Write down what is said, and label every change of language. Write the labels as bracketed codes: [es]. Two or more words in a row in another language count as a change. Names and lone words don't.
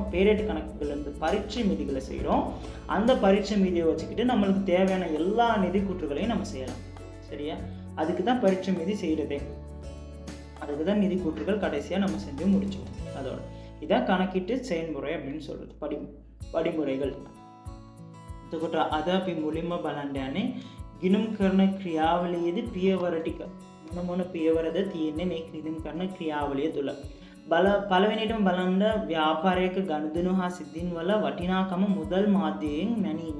[ta] பேரேட்டு கணக்குகள்லேருந்து பரீட்சை மீதிகளை செய்கிறோம். அந்த பரீட்சை மீதியை வச்சுக்கிட்டு நம்மளுக்கு தேவையான எல்லா நிதி கூற்றுகளையும் நம்ம செய்யலாம். சரியா? அதுக்கு தான் பரீட்சை மீதி செய்கிறதே. அதுக்கு தான் நிதி கூற்றுகள் கடைசியாக நம்ம செஞ்சு முடிச்சோம். அதோட இதான் கணக்கீட்டு செயல்முறை அப்படின்னு சொல்கிறது. படிமுறைகள். [si] එතකොට අද අපි මුලින්ම බලන්න යන්නේ ගිණුම් කරන ක්‍රියාවලියේදී පියවර ටික මොන පියවරද තියෙන්නේ මේ ගිණුම් කරන ක්‍රියාවලිය තුළ. පළවෙනියටම බලන්න ව්‍යාපාරයක ගනුදෙනු හා සිද්ධීන් වල වටිනාකම මුදල් මාධ්‍යයෙන් මැනීම.